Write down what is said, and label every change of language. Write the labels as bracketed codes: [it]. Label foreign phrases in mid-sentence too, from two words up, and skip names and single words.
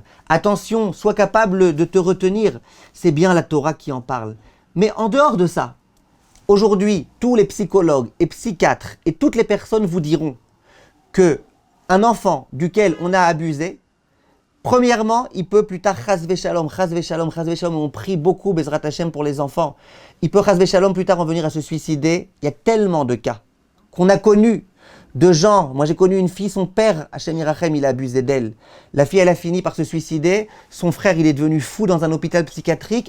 [fr] Attention, sois capable de te retenir. C'est bien la Torah qui en parle. Mais en dehors de ça, aujourd'hui, tous les psychologues et psychiatres et toutes les personnes vous diront que un enfant duquel on a abusé, premièrement, il peut plus tard, [he] חס ושלום, חס ושלום, חס ושלום, [fr] on prie beaucoup, [he] בעזרת השם, [fr] pour les enfants. Il peut, [he] חס ושלום, [fr] plus tard en venir à se suicider. Il y a tellement de cas qu'on a connus de gens. Moi, j'ai connu une fille, son père, [he] השם ירחם, [fr] il a abusé d'elle. La fille, elle a fini par se suicider. Son frère, il est devenu fou dans un hôpital psychiatrique.